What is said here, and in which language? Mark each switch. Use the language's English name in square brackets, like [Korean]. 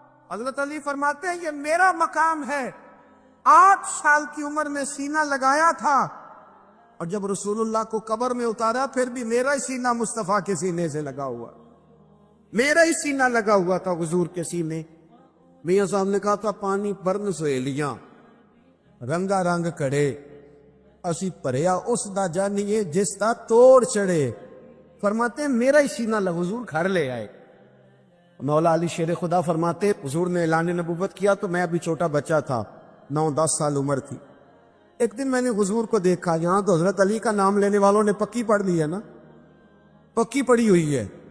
[Urdu] حضرت علی فرماتے ہیں یہ میرا مقام ہے. 8 سال کی عمر میں سینہ لگایا تھا اور جب رسول اللہ کو قبر میں اتارا پھر بھی میرا ہی سینہ مصطفیٰ کے سینے سے لگا ہوا, میرا ہی سینہ لگا ہوا تھا حضور کے سینے. [Punjabi] میاں صاحب نے کہا تھا پانی برن سہیلیاں رنگا رنگ کڑے اسی پریا اس دا جانیے جس دا توڑ چڑھے. [Urdu] فرماتے ہیں میرا ہی سینہ حضور گھر لے آئے. مولا علی شیر خدا فرماتے حضور نے اعلان نبوت کیا تو میں ابھی چھوٹا بچہ تھا, 9-10 سال عمر تھی. ایک دن میں نے حضور کو دیکھا, یہاں تو حضرت علی کا نام لینے والوں نے پکی پڑھ لی ہے نا, پکی پڑھی ہوئی ہے.